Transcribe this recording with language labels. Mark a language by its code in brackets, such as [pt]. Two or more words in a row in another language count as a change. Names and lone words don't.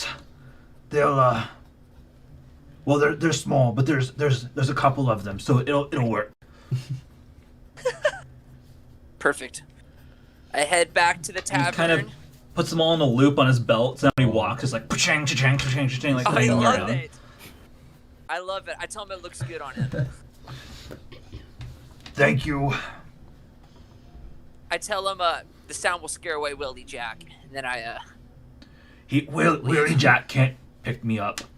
[en] They'll well, they're small, but there's a couple of them, so it'll work. Perfect. I head back to the He tavern. kind of puts them all in a loop on his belt. So now when he walks, it's like cha-chang, cha-chang, cha-chang, cha-chang, like I flinging love around. it. I love it. I tell him it looks good on him. Thank you. I tell him the sound will scare away Willie Jack, and then I Willie Jack can't pick me up.